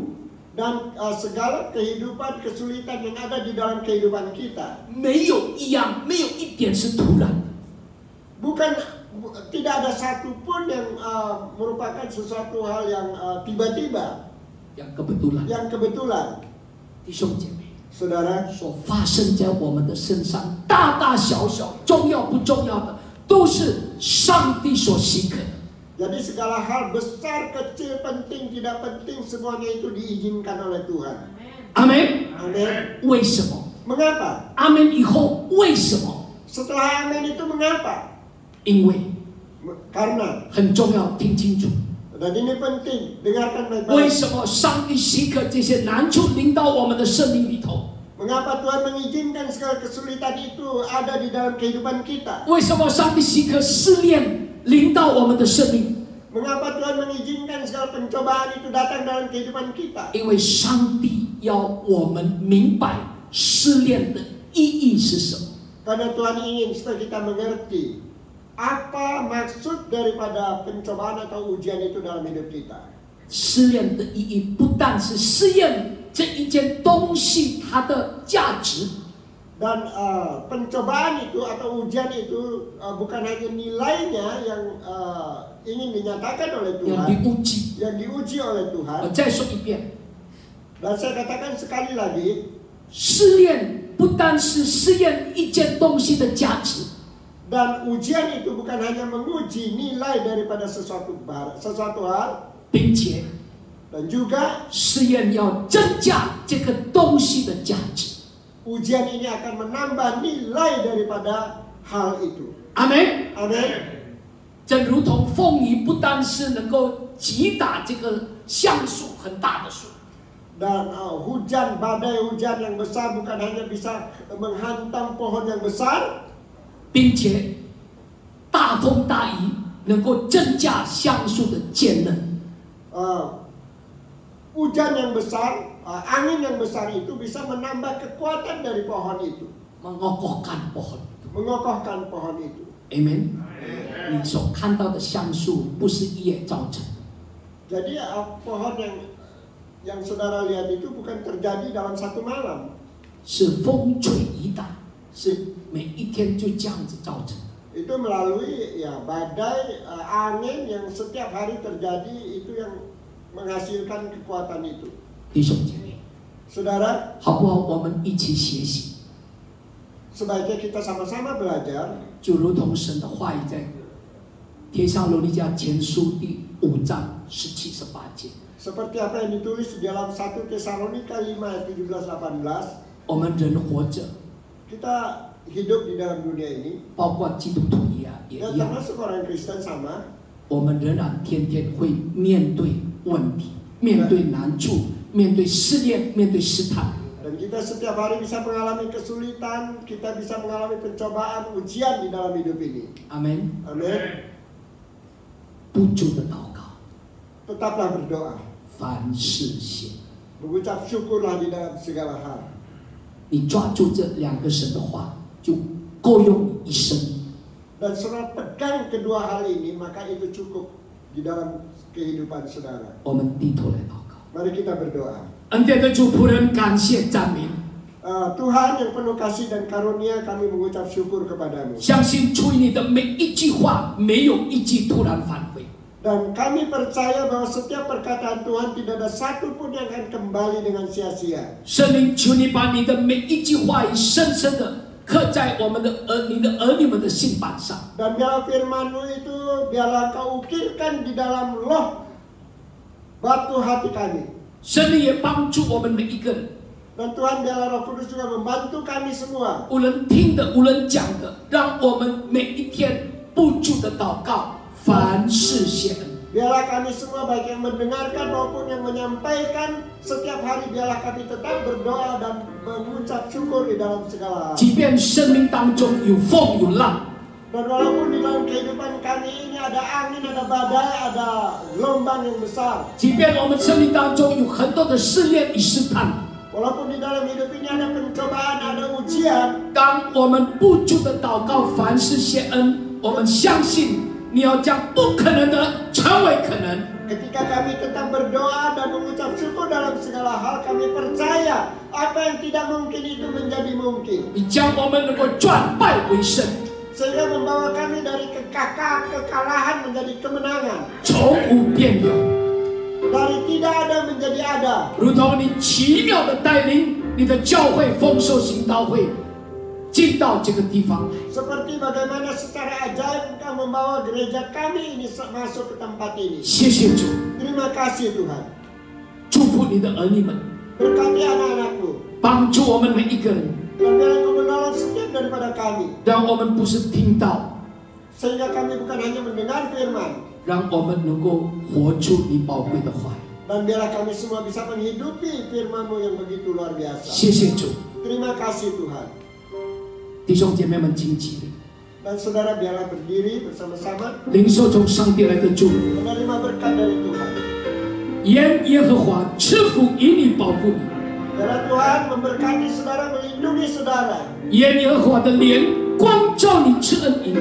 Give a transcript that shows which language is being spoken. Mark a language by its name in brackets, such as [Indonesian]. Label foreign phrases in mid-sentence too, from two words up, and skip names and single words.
[Indonesian] dan segala kehidupan kesulitan yang ada di dalam kehidupan kita, [Chinese] 没有一样，没有一点是突然的。 [Indonesian] tidak ada satupun yang merupakan sesuatu hal yang tiba-tiba, yang kebetulan， [Chinese] 弟兄姐妹， [Indonesian] saudara, [Chinese] 所发生在我们的身上，大大小小，重要不重要的，都是上帝所许可的。 [Indonesian] jadi segala hal besar, kecil, penting, tidak penting, semuanya itu diizinkan oleh Tuhan. [Chinese] 阿门。 [Indonesian] Amin. [Chinese] 为什么？ [Indonesian] Mengapa? [Chinese] 阿门以后为什么？ [Indonesian] Setelah amin itu mengapa? [Chinese] 因为 [Indonesian] Karena [Chinese] 很重要，听清楚。 [Indonesian] dan ini penting, dengarkan [Chinese] 为 [Indonesian] baik-baik. [Chinese] 什么上帝许可这些难处临到我们的生命里头？ [Indonesian] Mengapa Tuhan mengizinkan segala kesulitan itu ada di dalam kehidupan kita? [Chinese] 为什么上帝许可试炼临到我们的生命？ [Indonesian] Mengapa Tuhan mengizinkan segala pencobaan itu datang dalam kehidupan kita? [Chinese] 因为上帝要我们明白试炼的意义是什么。 [Indonesian] Karena Tuhan ingin supaya kita mengerti apa maksud daripada pencobaan atau ujian itu dalam hidup kita. [Chinese] 试炼的意义不但是试验这一件东西它的价值， [Indonesian] Dan pencobaan itu atau ujian itu bukan hanya nilainya yang ingin dinyatakan oleh [Chinese] 要 [Indonesian] Tuhan, diuji。 yang diuji oleh [Chinese] 我 [Indonesian] Tuhan. [Chinese] 再说一遍， [Indonesian] Dan saya katakan sekali lagi, [Chinese] 试炼不单是试验一件东西的价值， [Indonesian] dan ujian itu bukan hanya menguji nilai daripada sesuatu hal, [Chinese] 并且 [Indonesian] dan juga [Chinese] 试验要增加这个东西的价值。 [Indonesian] ujian ini akan menambah nilai daripada hal itu. [Chinese] 阿门。 [Indonesian] Amin. [Chinese] 正如同风雨不单是能够击打这个橡树很大的树， [Indonesian] Dan hujan, badai hujan yang besar bukan hanya bisa menghantam pohon yang besar, [Chinese] 并且大风大雨能够增加橡树的坚韧。 [Indonesian] hujan yang besar, angin yang besar itu bisa menambah kekuatan dari pohon itu, mengokohkan pohon itu. mengokohkan pohon itu. [Chinese] Amen。你所看到的橡树不是一夜造成的， [Indonesian] Jadi pohon yang saudara lihat itu bukan terjadi dalam satu malam, [Chinese] 是风吹雨打，是每一天就这样子造成的。 [Indonesian] itu melalui ya badai angin yang setiap hari terjadi itu yang menghasilkan kekuatan itu. [Chinese] 弟兄姐妹， [Indonesian] Saudara, [Chinese] 好不好？我们一起学习， [Indonesian] sebaiknya kita sama-sama belajar [Chinese] 就如同神的话语在帖撒罗尼迦前书第5章17、18节。 [Indonesian] seperti apa yang ditulis di dalam 1 Tesalonika 5 ayat 17-18. [Chinese] 我们人活着， [Indonesian] Kita hidup di dalam dunia ini, [Chinese] 包括基督徒也 [Indonesian] dan [Chinese] 一样， [Indonesian] termasuk orang Kristen sama. [Chinese] 我们仍然天天会面对问题，面对难处，面对试炼，面对试探。 [Indonesian] Dan kita setiap hari bisa mengalami kesulitan, kita bisa mengalami pencobaan, ujian di dalam hidup ini. [Chinese] 阿门。 [Indonesian] Amin. [Chinese] 不住的祷告， [Indonesian] Tetaplah berdoa, [Chinese] 凡事谢。 [Indonesian] mengucap syukurlah di dalam segala hal. [Chinese] 你抓住这2个神的话，就够用你一生。 [Indonesian] Dan saudara pegang kedua hal ini, maka itu cukup di dalam kehidupan saudara. [Chinese] 我们低头来祷告。 [Indonesian] Mari kita berdoa. [Chinese] 恩典的主仆人，感谢赞美你， [Indonesian] Tuhan yang penuh kasih dan karunia, kami mengucap syukur kepadamu. [Chinese] 相信出于你的每一句话，没有一句突然返回。 [Indonesian] Dan kami percaya bahwa setiap perkataan Tuhan tidak ada satu pun yang akan kembali dengan sia-sia. [Chinese] 圣灵，求你把你的每一句话语深深的刻在我们的你的儿女们的心板上。 [Indonesian] Dan biarlah firman-Mu itu, biarlah Kau ukirkan di dalam loh batu hati kami. [Chinese] 圣灵也帮助我们每一个人， [Indonesian] Dan Tuhan, biarlah Roh Kudus juga membantu kami semua. [Chinese] 无论听的，无论讲的，让我们每一天不住的祷告，凡事谢恩。 [Indonesian] Biarlah kami semua, baik yang mendengarkan maupun yang menyampaikan, setiap hari biarlah kami tetap berdoa dan mengucap syukur di dalam segala hal. [Chinese] 即便生命当中有风有浪， [Indonesian] Dan walaupun di dalam kehidupan kami ini ada angin, ada badai, ada gelombang yang besar. [Chinese] 即便我们生命当中有很多的试炼与试探， [Indonesian] Walaupun di dalam hidup ini ada pencobaan, ada ujian. [Chinese] 当我们不住的祷告，凡事谢恩，我们相信你要将不可能的成为可能。 [Indonesian] Ketika kami tetap berdoa dan mengucap syukur dalam segala hal, kami percaya apa yang tidak mungkin itu menjadi mungkin. [Chinese] 你将我们能够转败为胜， [Indonesian] Sehingga membawa kami dari kekalahan menjadi kemenangan. [Chinese] 从无变有， [Indonesian] Dari tidak ada menjadi ada. [Chinese] 如同你奇妙的带领你的教会丰收行道会进到这个地方。 [Indonesian] Seperti bagaimana secara ajaib Engkau membawa gereja kami ini masuk ke tempat ini. [Chinese] 谢谢主， [Indonesian] Terima kasih Tuhan. [Chinese] 祝福你的儿女们， [Indonesian] Berkati anak-anakku. [Chinese] 帮助我们每一个人， [Indonesian] Dan biar Engkau menolong setiap daripada kami. [Chinese] 让我们不是听到， [Indonesian] Sehingga kami bukan hanya mendengar firman. [Chinese] 让我们能够活出你宝贵的话语。 [Indonesian] Dan biarlah kami semua bisa menghidupi firman-Mu yang begitu luar biasa. [Chinese] 谢谢主， [Indonesian] Terima kasih Tuhan. [Chinese] 弟兄姐妹们，请起立， [Indonesian] Dan saudara biarlah berdiri bersama-sama [Chinese] 领受从上帝来的祝福。 [Indonesian] menerima berkat dari Tuhan. [Chinese] 愿耶和华赐福以你，保护你； [Indonesian] Biarlah Tuhan memberkati saudara, melindungi saudara. [Chinese] 愿耶和华的脸光照你，赐恩于你；